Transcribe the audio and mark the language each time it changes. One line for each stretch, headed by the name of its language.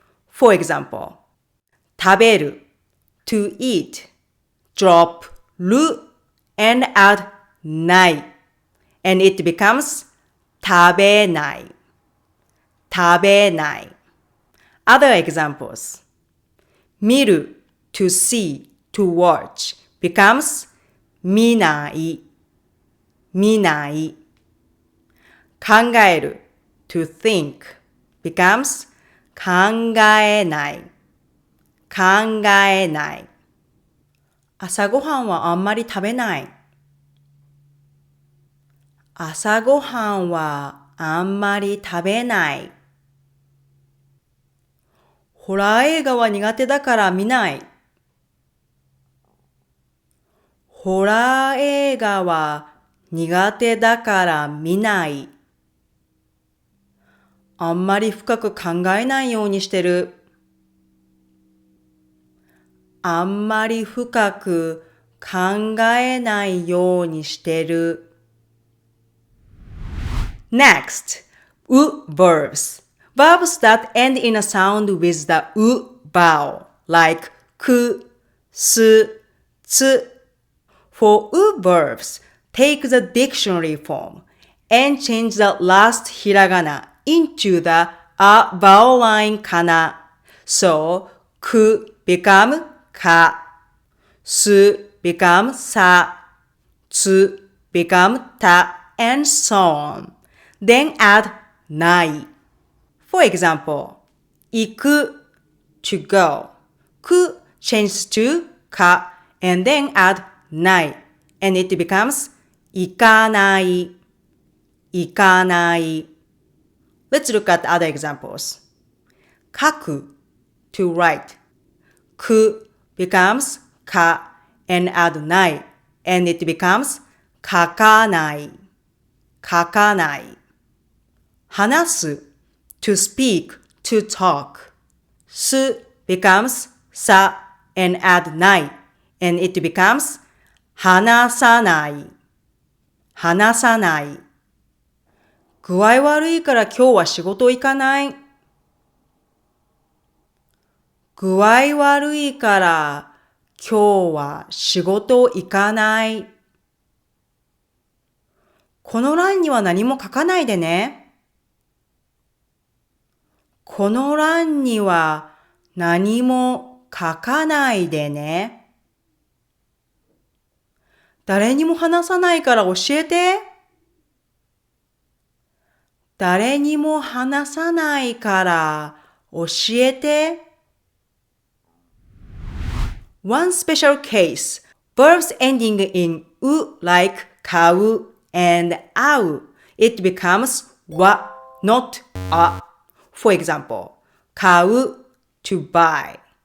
English: For example, 食べる to eat, drop る and add ない and it becomes 食べない、食べない。 Other examples 見る to see, to watch becomes 見ない、見ない。考える to think becomes 考えない、考えない。
Japanese: 朝ごはんはあんまり食べない。朝ごはんはあんまり食べない。ホラー映画は苦手だから見ない。ホラー映画は苦手だから見ない。あんまり深く考えないようにしてる。あんまり深く考えないようにしてる。
English: Next, u-verbs. Verbs that end in a sound with the u vowel, like く、す、つ. For u-verbs, take the dictionary form and change the last hiragana into the a vowel line kana. So, く become か、す become さ、つ become た, and so on. Then add ない。For example, 行く to go. く changes to か and then add ない and it becomes 行かない、行かない。 Let's look at other examples. 書く to write. く becomes か and add ない and it becomes 書かない、書かない。話す to speak, to talk. す becomes さ and add ない and it becomes 話さない、話さない。
Japanese: 具合悪いから今日は仕事行かない。具合悪いから今日は仕事行かない。この欄には何も書かないでね。この欄には何も書かないでね。誰にも話さないから教えて。誰にも話さないから教えて。
English: One special case, verbs ending in u like 買う and 会う. It becomes は not あ. For example, 買う to buy.